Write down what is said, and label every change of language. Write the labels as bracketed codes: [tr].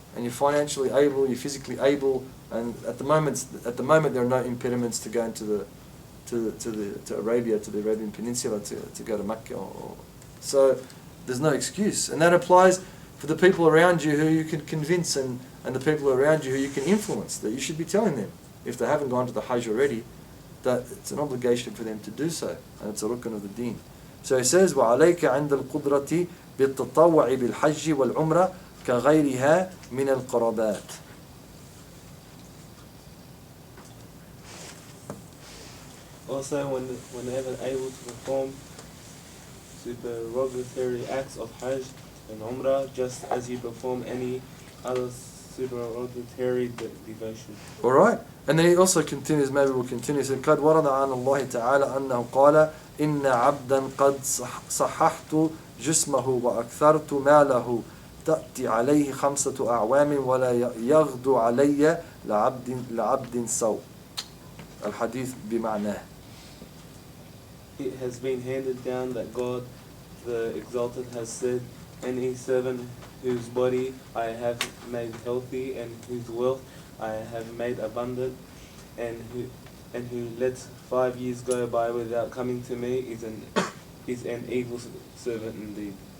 [en] And you're financially able, you're physically able, and at the moment there are no impediments to go into to Arabia, to the Arabian Peninsula, to go to Mecca. So there's no excuse. And that applies for the people around you who you can convince, and the people around you who you can influence, that you should be telling them, if they haven't gone to the Hajj already, that it's an obligation for them to do so, and it's a rukn of the deen. So he says, [ar] وَعَلَيْكَ عِنْدَ الْقُدْرَةِ بِالتَّطَوَّعِ بِالْحَجِّ وَالْعُمْرَةِ كَغَيْرِهَا مِنَ الْقَرَبَاتِ. [en] Also, whenever able to perform supererogatory acts of Hajj and Umrah, just as you perform any other supererogatory devotion. Alright, and then he also continues, maybe we'll continue, he said, [ar] قَدْ وَرَدَ عَنَ اللَّهِ تَعَالَى أَنَّهُ قَالَ إِنَّ عَبْدًا قَدْ صَحَّحْتُ جِسْمَهُ وَأَكْثَرْتُ مَالَهُ تأتي عليه 5 أعوام ولا يغدو علي لعبد سوء. الحديث بمعناه. [en] It has been handed down that God, the Exalted, has said, any servant whose body I have made healthy and whose wealth I have made abundant, and who lets 5 years go by without coming to me is an evil servant indeed.